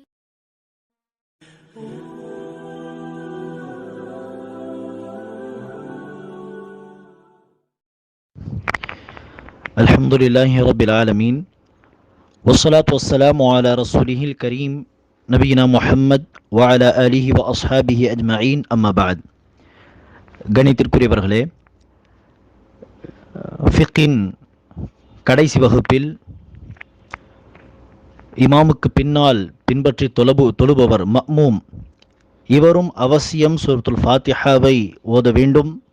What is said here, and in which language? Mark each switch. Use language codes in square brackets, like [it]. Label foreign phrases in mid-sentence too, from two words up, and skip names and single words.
[ar] الحمد لله رب العالمين والصلاة والسلام على رسوله الكريم نبينا محمد وعلى آله وأصحابه أجمعين أما بعد. [ta] கணித்திற்குரியவர்களே, ஃபிக்கின் கடைசி வகுப்பில் இமாமுக்கு பின்னால் பின்பற்றி தொழுபவர் மஅ்மூம், இவரும் அவசியம் சூரத்துல் ஃபாத்திஹாவை ஓத வேண்டும்.